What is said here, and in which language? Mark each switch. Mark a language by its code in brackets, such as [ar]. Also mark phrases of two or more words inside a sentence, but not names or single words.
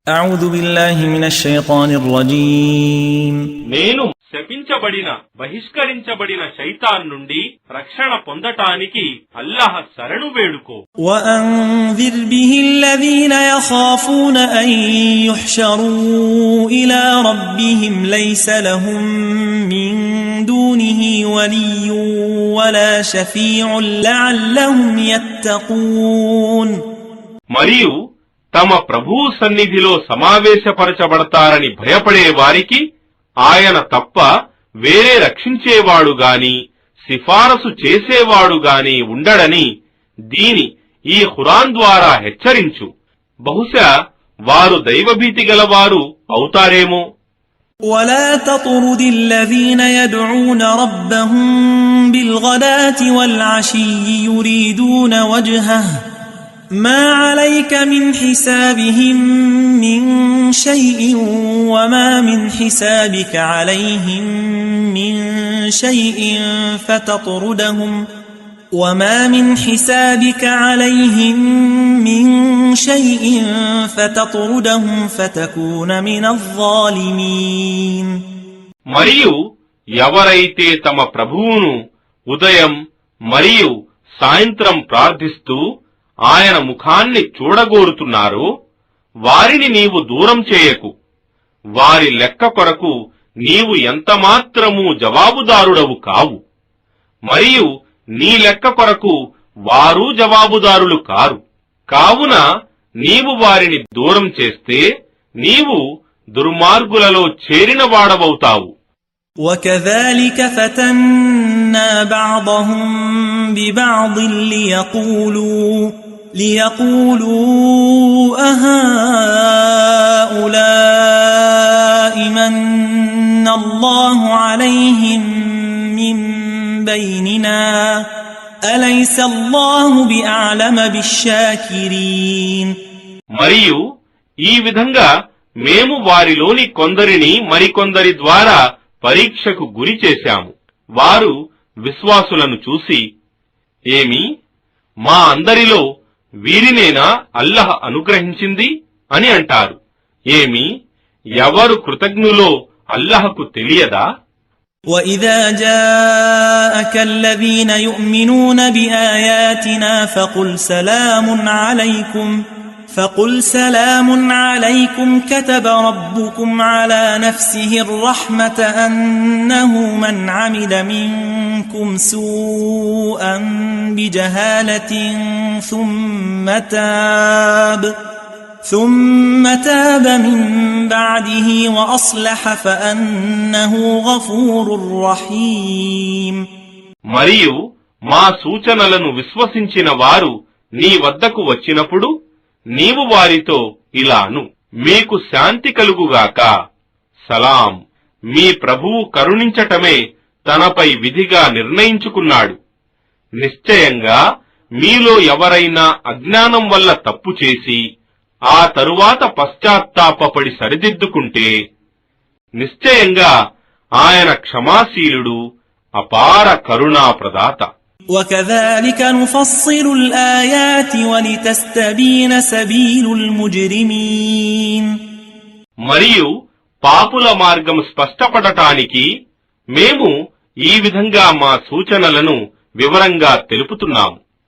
[ar] أعوذ بالله من الشيطان الرجيم [te] నేను శపించబడిన బహిష్కరించబడిన శైతాన్ నుండి రక్షణ పొందటానికి అల్లాహ్ శరణు వేడుకో. [ar] وأنذر به الذين يخافون أن يحشروا إلى ربهم ليس لهم من دونه ولي ولا شفيع لعلهم يتقون. [te] మరియు తమ ప్రభువు సన్నిధిలో సమావేశపరచబడతారని భయపడే వారికి ఆయన తప్ప వేరే రక్షించేవాడు గాని సిఫారసు చేసేవాడు గాని ఉండడని దీని ఈ ఖురాన్ ద్వారా హెచ్చరించు. బహుశా వారు దైవభీతి గలవారు అవుతారేమో. [ar] ولا تطرد الذين يدعون ربهم بالغداة والعشي يريدون وجهه ما عليك من حسابهم من شيء وما من حسابك عليهم من شيء فتطردهم فتكون من الظالمين. [te] మరియు ఎవరైతే తమ ప్రభువును ఉదయం మరియు సాయంత్రం ప్రార్థిస్తూ ఆయన ముఖాన్ని చూడగోరుతున్నారో వారిని నీవు దూరం చేయకు. వారి లెక్క కొరకు నీవు ఎంతమాత్రమూ జవాబుదారుడవు కావు, మరియు నీ లెక్క కొరకు వారు జవాబుదారులు కారు. కావున నీవు వారిని దూరం చేస్తే నీవు దుర్మార్గులలో చేరిన వాడవవుతావు. [ar] وكذلك فتنا بعضهم ببعض ليقولوا أهؤلاء من الله عليهم من بيننا أليس الله بأعلم بالشاكرين. [te] మరియు ఈ విధంగా మేము వారిలోని కొందరిని మరికొందరి ద్వారా పరీక్షకు గురి చేశాము. వారు విశ్వాసులను చూసి, ఏమి మా అందరిలో వీరినేనా అల్లాహ్ అనుగ్రహించింది అని అంటారు. ఏమి ఎవరు కృతజ్ఞులో అల్లాహ్కు తెలియదా? [ar] وَإِذَا جَاءَكَ الَّذِينَ يُؤْمِنُونَ بِآيَاتِنَا فَقُلْ سَلَامٌ عَلَيْكُمْ كَتَبَ رَبُّكُمْ عَلَى نَفْسِهِ الرَّحْمَةَ أَنَّهُ مَنْ عَمِلَ مِنكُمْ سُوءًا بِجَهَالَةٍ ثُمَّ تَابَ مِنْ بَعْدِهِ وَأَصْلَحَ فَأَنَّهُ غَفُورٌ رَحِيمٌ. [te] మరియు మా సూచనలను విశ్వసించిన వారు నీ వద్దకు వచ్చినప్పుడు నీవు వారితో ఇలాను, మీకు శాంతి కలుగుగాక. సలాం, మీ ప్రభువు కరుణించటమే తనపై విధిగా నిర్ణయించుకున్నాడు. నిశ్చయంగా మీలో ఎవరైనా అజ్ఞానం వల్ల తప్పు చేసి ఆ తరువాత పశ్చాత్తాపపడి సరిదిద్దుకుంటే నిశ్చయంగా ఆయన క్షమాశీలుడు, అపార కరుణా ప్రదాత. [ar] وَكَذَلِكَ نُفَصِّلُ الْآيَاتِ وَلِتَسْتَبِينَ سَبِيلُ الْمُجْرِمِينَ. [te] మరియు పాపుల మార్గం స్పష్టపడటానికి మేము ఈ విధంగా మా సూచనలను వివరంగా తెలుపుతున్నాము.